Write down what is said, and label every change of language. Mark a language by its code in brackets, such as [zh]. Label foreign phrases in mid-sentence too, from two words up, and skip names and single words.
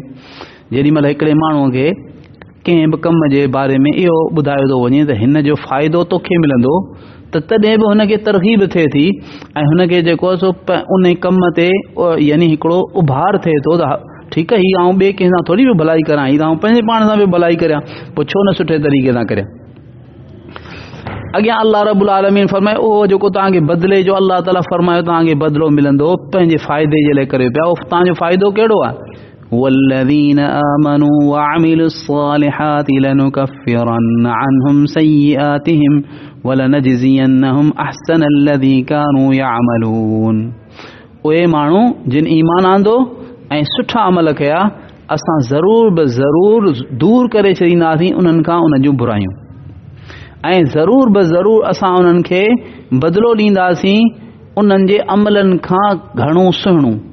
[sd] जेॾीमहिल हिकिड़े माण्हूअ खे कंहिं बि कम जे बारे में इहो ॿुधायो थो वञे त हिन जो फ़ाइदो तोखे मिलंदो, त तॾहिं बि हुनखे तरग़ीब थिए थी ऐं हुनखे जेको आहे सो उन कम ते यानी हिकिड़ो उभार थिए थो त ठीकु आहे, हीअ आउं ॿिए कंहिं सां थोरी बि भलाई करां, हीअ त आउं पंहिंजे पाण सां बि भलाई करियां, पोइ छो न सुठे तरीक़े सां करियां। अॻियां अल्लाह रब्बुल आलमीन फरमाए उहो जेको तव्हांखे बदिले जो अल्लाह ताला फरमायो तव्हांखे बदिलो मिलंदो पंहिंजे फ़ाइदे जे लाइ करे पिया। उहो तव्हांजो फ़ाइदो कहिड़ो आहे? [ar] والذين آمنوا وعملوا الصالحات لنكفرن عنهم سيئاتهم ولنجزينهم أحسن الذي كانوا يعملون. [sd] उहे माण्हू जिन ईमान आंदो ऐं सुठा अमल कया, असां ज़रूर बि ज़रूर दूर करे छॾींदासीं उन्हनि खां उन जूं बुरायूं, ऐं ज़रूर बि ज़रूर असां उन्हनि खे बदिलो ॾींदासीं उन्हनि जे अमलनि खां घणो सुहिणो।